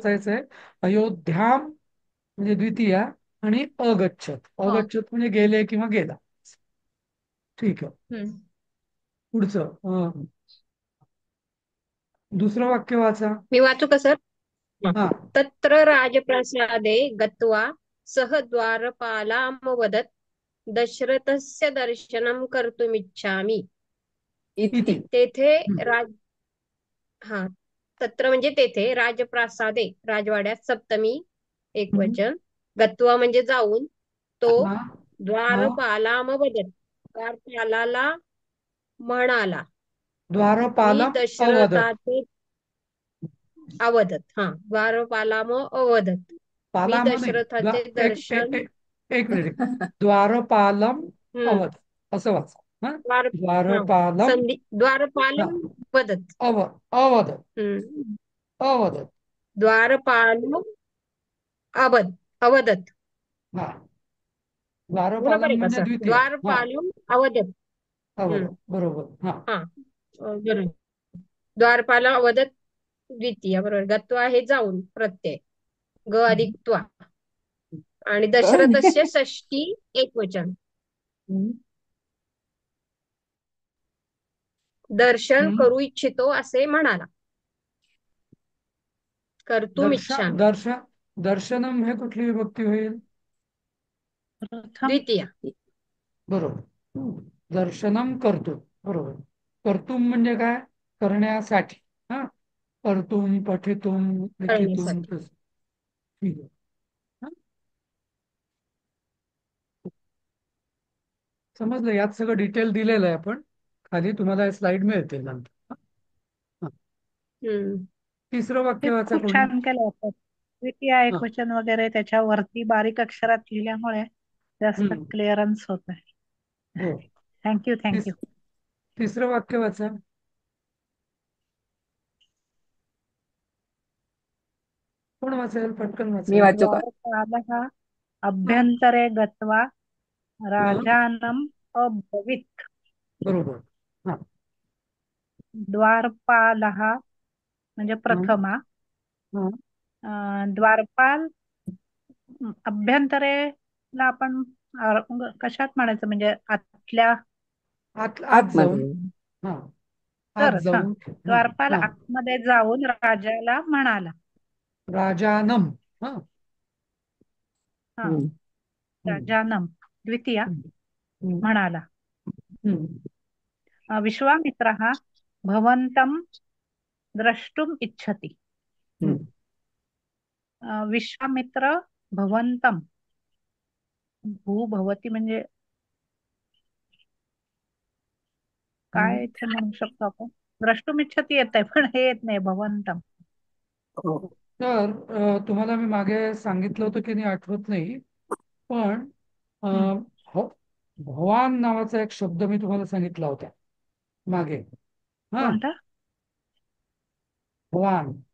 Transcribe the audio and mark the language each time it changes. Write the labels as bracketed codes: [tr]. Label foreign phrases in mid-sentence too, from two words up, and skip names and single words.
[mr] वाचायचंय. अयोध्याम म्हणजे द्वितीया, आणि अगच्छत, हो. अगच्छत म्हणजे गेले किंवा गेला. ठीक आहे. हम्म. पुढचं दुसरं वाक्य वाचा. मी वाचू का सर? हा [sa] तत्र राजप्रासादे गत्वा सः द्वारपालामवदत् दशरथस्य दर्शनं कर्तुमिच्छामि इति. इति. [mr] तेथे हम्म. राज हा तत्र म्हणजे तेथे राजप्रासादे राजवाड्यात सप्तमी हम्म. एकवचन गत्वा म्हणजे जाऊन तो हा हा. द्वारपालामवदत् द्वारपालाला म्हणाला मी [sa] द्वारपालम अवदत. दशरथाचे अवदत द्वारपालाम अवदत मी [mr] पालाम नाही, दशरथाचे दर्शन एक मिनिट. द्वारपालम हम्म अवध असं वाचा. हा, द्वार हा [sa] द्वारपालम. [mr] संधी हा, [sa] द्वारपालम वदत अवध, हम्म अवधत. द्वारपालम अवदत. [mr] हा, बरोबर द्वारपालम आहे का म्हणजे सर? द्वितीय. हा, [sa] द्वारपालम अवदत. [mr] अवध बरोबर. हा. हा बरोबर. द्वारपाल अवदत द्वितीय बरोबर. गत्वा हे जाऊन प्रत्यय ग अधिक त्वा आणि दशरथस्य षष्टी एकवचन हम्म. दर्शन हम्म. करू इच्छितो असे म्हणाला. [sa] कर्तुम इच्छामी [mr] दर्शनम हे कुठली विभक्ती होईल? प्रथम द्वितीय. बरोबर. दर्शनम करतो. बरोबर. कर्तुम म्हणजे काय? करण्यासाठी. हा, [sa] कर्तुम, पठितुम, लिखितुम, [mr] करण्यासाठी. ठीक आहे. हा? समजलं. यात सगळं डिटेल दिलेलं आहे. आपण खाली तुम्हाला स्लाइड मिळतील नंतर. हा? हा. हम्म तिसरं ते वाक्य वाचा खूप कोणी. छान केलं होतं. द्वितीय हा. एकवचन वगैरे त्याच्यावरती बारीक अक्षरात लिहिल्यामुळे जास्त हम्म. क्लिअरन्स होत आहे. हो. थँक्यू तिस थँक्यू. तिसरं वाक्य वाचा. कोण वाचेल? पटकन मी वाचा. वाचू का? [sa] द्वारपालः [mr] हा [sa] अभ्यंतरे गत्वा [mr] हा. [sa] राजानम् अब्रवीत्. [mr] बरोबर. हा द्वारपालः म्हणजे हा प्रथमा. हा. द्वारपाल अभ्यंतरेला आपण कशात म्हणायचं म्हणजे आतल्या आत जाऊन. आतमध्ये. हा, आत तरच जाऊन. हा द्वारपाल हा. आतमध्ये जाऊन राजाला म्हणाला. राजानम. हा. हा हम्म. हम्म. राजानम द्वितीया हम्म. म्हणाला. हम्म. [sa] विश्वामित्रः भवन्तं द्रष्टुम इच्छति. हम्म. [mr] विश्वामित्र [sa] भवन्तं भू भवती [mr] म्हणजे काय इथे म्हणू शकतो आपण. [sa] द्रष्टुम इच्छति [mr] येत आहे पण हे येत नाही भवन्तं. हो. तर तुम्हाला मी मागे सांगितलं होतं की नाही आठवत नाही. पण अ, हम्म. भवान नावाचा एक शब्द मी तुम्हाला सांगितला होता मागे. हा, कोणता? भवान.